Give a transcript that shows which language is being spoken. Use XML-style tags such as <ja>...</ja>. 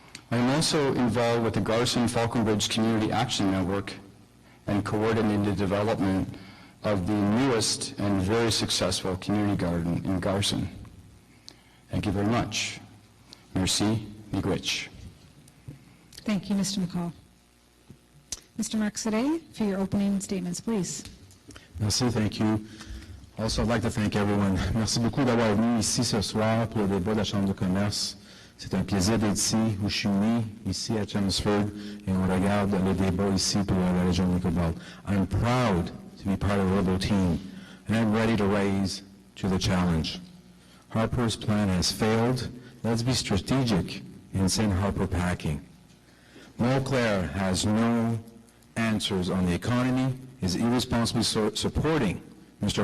<en>I am also involved with the Garson Falconbridge Community Action Network and coordinating the development of the newest and very successful community garden in Garson. Thank you very much. Merci, miigwech. Thank you, Mr. McCall. Mr. Marc-Sade, for your opening statements, please. Merci, thank you. Also, I'd like to thank everyone.</en> <fr>Merci beaucoup d'avoir venu ici ce soir pour le débat de la Chambre de commerce. C'est un plaisir d'être ici, où je suis né, ici à Chelmsford, et on regarde le débat ici pour la région de Nickel Belt.</fr> <en>I'm proud to be part of the Liberal team, and I'm ready to rise to the challenge. Harper's plan has failed. Let's be strategic and send Harper packing. Montclair has no answers on the economy, is irresponsibly supporting Mr.</en>